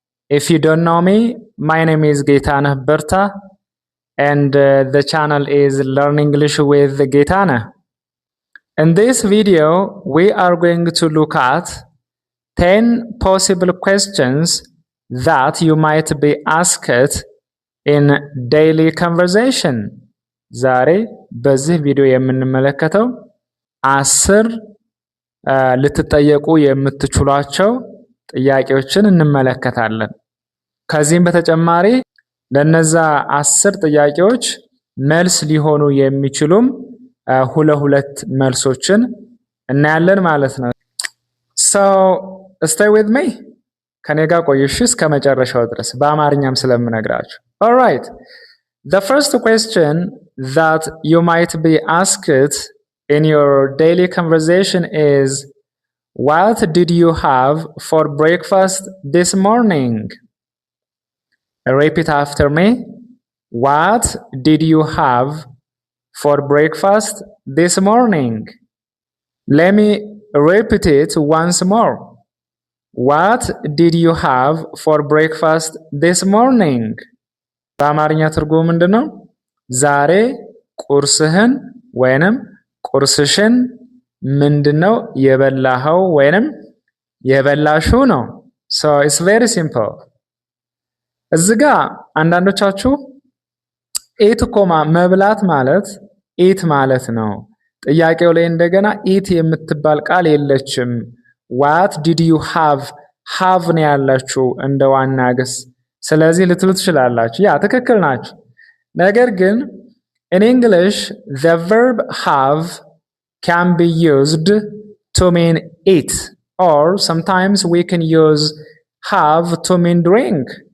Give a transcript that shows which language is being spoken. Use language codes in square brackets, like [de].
[en] If you don't know me, my name is Gaetana Berta, and the channel is Learn English with Gaetana. In this video, we are going to look at 10 possible questions that you might be asked in daily conversation. [am] ዛሬ በዚህ ቪዲዮ የምንመለከተው 10 ልትጠየቁ የምትችሏቸው ጥያቄዎችን እንመለከታለን። ከዚህም በተጨማሪ ለነዛ 10 ጥያቄዎች መልስ ሊሆኑ የሚችሉም ሁለት መልሶችን እናያለን ማለት ነው። [en] So stay with me. [am] ከኔ ጋር ቆይሽ እስከ መጨረሻው ድረስ በአማርኛም ስለምነግራችሁ። [en] All right. The first question that you might be asked in your daily conversation is, what did you have for breakfast this morning? Repeat after me. What did you have for breakfast this morning? Let me repeat it once more. What did you have for breakfast this morning? [am] በአማርኛ ትርጉሙ ምንድነው? ዛሬ ቁርስህን ወይንም ቁርስሽን ምንድነው የበላኸው ወይንም የበላሽው ነው። [en] So it's very simple. [am] እዚህ ጋር አንዳንዶቻችሁ ኢት ኮማ መብላት ማለት ኢት ማለት ነው። ጥያቄው ላይ እንደገና ኢት የምትባል ቃል የለችም። [en] What did you have? [am] have ነው ያላችሁ እንደ ዋና ግስ። ስለዚህ ልትሉ ትችላላችሁ። ያ ትክክል ናችሁ። [en] ነገር ግን in English the verb have can be used to mean eat, or sometimes we can use have to mean drink.